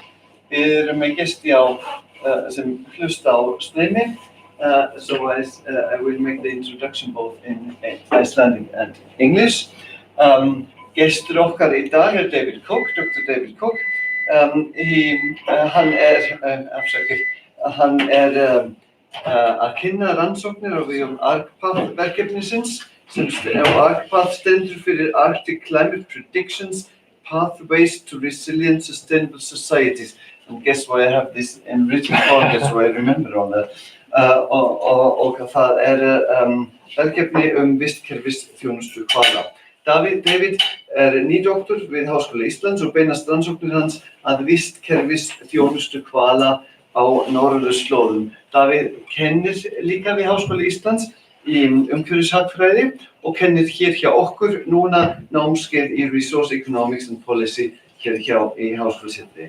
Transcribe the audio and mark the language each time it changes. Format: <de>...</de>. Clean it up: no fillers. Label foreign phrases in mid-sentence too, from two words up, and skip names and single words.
<is>Við erum með gesti sem hlusta á streymi.</is> <en>So I will make the introduction both in Icelandic and English.</en> <is>Gestur okkar í dag er David Cook, Dr. David Cook. Hann er að kynna rannsóknir á vegum ARCPath verkefnisins ARCPath stendur fyrir Arctic Climate Predictions, Pathways to Resilient Sustainable Societies.</is> <en>And guess why I have this in written form, guess why I remember all that.</en> <is>Og það verkefni vistkerfisþjónustu hvala. David er nýdoktor við Háskóla Íslands og beinast rannsóknir hans að vistkerfisþjónustu hvala á norðurslóðum. David kennir líka við Háskóla Íslands í umhverfishagfræði og kennir hér hjá okkur núna námskeið í Resource Economics and Policy hér í Háskólasetri.</is>